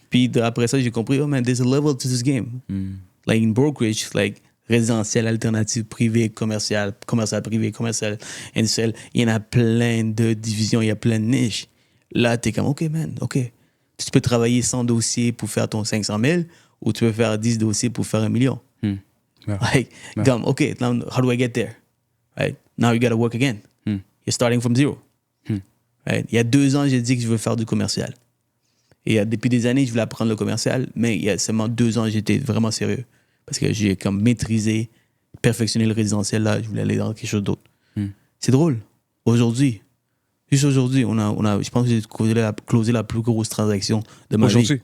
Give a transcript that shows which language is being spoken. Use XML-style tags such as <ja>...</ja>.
<fr>Puis après ça, j'ai compris,</fr> <en>oh man, there's a level to this game. Like in brokerage, like</en> <fr>résidentiel, alternatif, privé, commercial, commercial privé, commercial industriel. Il y en a plein de divisions, il y a plein de niches. Là, t'es comme, OK, man, OK. Tu peux travailler 100 dossiers pour faire ton 500 000 ou tu peux faire 10 dossiers pour faire 1 million. Ouais.</fr> <en>Like, comme, OK, now how do I get there? Right? Now you got to work again. You're starting from zero. Right?</en> <fr>Il y a 2 ans, j'ai dit que je veux faire du commercial. Et depuis des années, je voulais apprendre le commercial, mais il y a seulement 2 ans, j'étais vraiment sérieux. Parce que j'ai comme maîtrisé, perfectionné le résidentiel. Là, je voulais aller dans quelque chose d'autre. C'est drôle. Aujourd'hui, juste aujourd'hui, je pense que j'ai closé la plus grosse transaction de ma vie.</fr>